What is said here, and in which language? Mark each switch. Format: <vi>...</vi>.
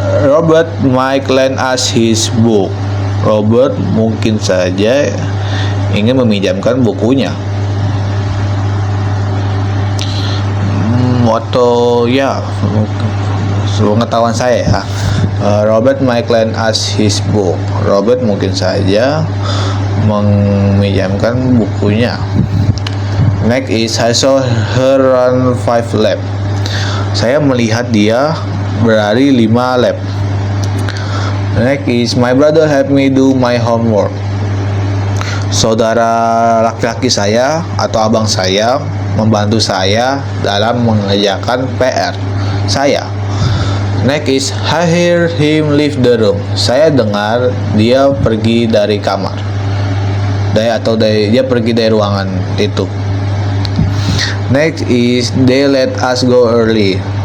<en>Robert might lend us his book.</en> <id>Robert mungkin saja ingin meminjamkan bukunya. Atau ya, pengetahuan saya ya.</id> <en>Robert might lend us his book.</en> <id>Robert mungkin saja meminjamkan bukunya.</id> <en>Next is I saw her run 5 lap.</en> <id>Saya melihat dia berlari 5 lap.</id> <en>Next is my brother helped me do my homework.</en> <id>Saudara laki-laki saya atau abang saya membantu saya dalam mengerjakan PR saya.</id> <en>Next is I hear him leave the room.</en> <id>Saya dengar dia pergi dari kamar. Dia pergi dari ruangan itu.</id> <en>Next is they let us go early.</en>